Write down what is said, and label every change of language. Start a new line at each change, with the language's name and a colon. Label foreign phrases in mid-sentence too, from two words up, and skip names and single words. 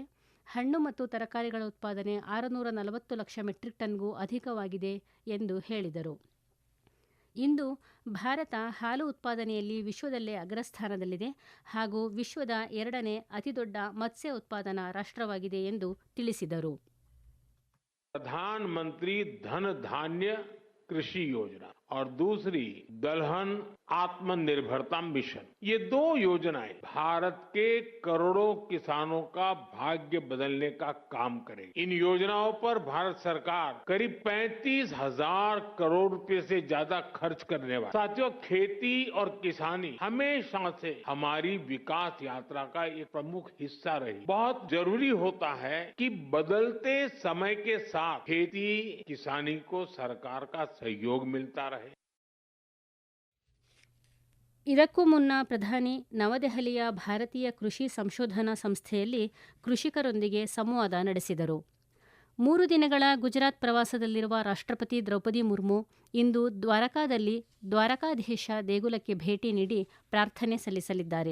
Kannada: ಹಣ್ಣು ಮತ್ತು ತರಕಾರಿಗಳ ಉತ್ಪಾದನೆ 640 ಲಕ್ಷ ಮೆಟ್ರಿಕ್ ಟನ್ಗೂ ಅಧಿಕವಾಗಿದೆ ಎಂದು ಹೇಳಿದರು. ಇಂದು ಭಾರತ ಹಾಲು ಉತ್ಪಾದನೆಯಲ್ಲಿ ವಿಶ್ವದಲ್ಲೇ ಅಗ್ರಸ್ಥಾನದಲ್ಲಿದೆ ಹಾಗೂ ವಿಶ್ವದ 2ನೇ ಅತಿದೊಡ್ಡ ಮತ್ಸ್ಯ ಉತ್ಪಾದನಾ ರಾಷ್ಟ್ರವಾಗಿದೆ ಎಂದು ತಿಳಿಸಿದರು.
Hindi: प्रधानमंत्री धन धान्य कृषि योजना और दूसरी दलहन आत्मनिर्भरता मिशन, ये 2 योजनाएं भारत के करोड़ों किसानों का भाग्य बदलने का काम करेगी. इन योजनाओं पर भारत सरकार करीब 35,000 करोड़ रुपए से ज्यादा खर्च करने वाली. साथियों, खेती और किसानी हमेशा से हमारी विकास यात्रा का एक प्रमुख हिस्सा रही. बहुत जरूरी होता है कि बदलते समय के साथ खेती किसानी को सरकार का सहयोग मिलता रहे.
Kannada: ಇದಕ್ಕೂ ಮುನ್ನ ಪ್ರಧಾನಿ ನವದೆಹಲಿಯ ಭಾರತೀಯ ಕೃಷಿ ಸಂಶೋಧನಾ ಸಂಸ್ಥೆಯಲ್ಲಿ ಕೃಷಿಕರೊಂದಿಗೆ ಸಂವಾದ ನಡೆಸಿದರು. 3 ದಿನಗಳ ಗುಜರಾತ್ ಪ್ರವಾಸದಲ್ಲಿರುವ ರಾಷ್ಟ್ರಪತಿ ದ್ರೌಪದಿ ಮುರ್ಮು ಇಂದು ದ್ವಾರಕಾದಲ್ಲಿ ದ್ವಾರಕಾಧೀಶ ದೇಗುಲಕ್ಕೆ ಭೇಟಿ ನೀಡಿ ಪ್ರಾರ್ಥನೆ ಸಲ್ಲಿಸಲಿದ್ದಾರೆ.